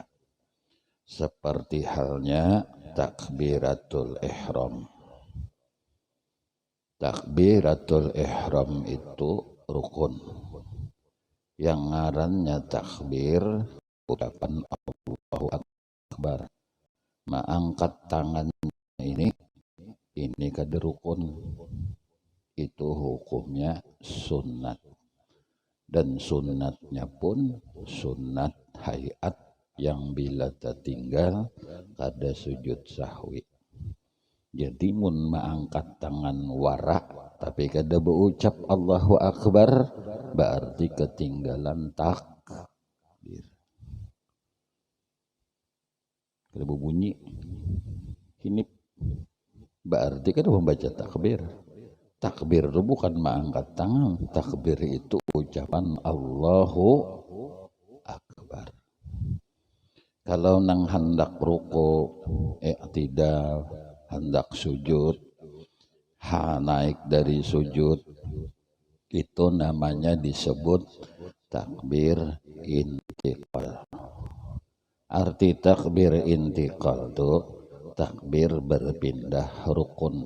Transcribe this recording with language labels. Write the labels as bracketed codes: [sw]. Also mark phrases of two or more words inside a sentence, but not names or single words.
[bjn] Seperti halnya [ar] takbiratul ihram. Takbiratul ihram [bjn] itu rukun. Yang ngarannya takbir, ucapan [ar] Allahu Akbar. [bjn] Mengangkat tangan ini kada rukun. Itu hukumnya sunnat. Dan sunnatnya pun sunnat hayat yang bila tertinggal kada sujud sahwi. Jadi mun mengangkat tangan warak tapi kada berucap [ar] Allahu Akbar, [bjn] berarti ketinggalan takbir. Kada berbunyi ini berarti kada membaca takbir. Takbir itu bukan mengangkat tangan, takbir itu ucapan [ar] Allahu Akbar. [bjn] Kalau nang hendak ruku, i'tidal, hendak sujud, naik dari sujud, itu namanya disebut [ar] takbir intiqal. [bjn] Arti [ar] takbir intiqal [bjn] itu [ar] takbir berpindah [bjn] rukun.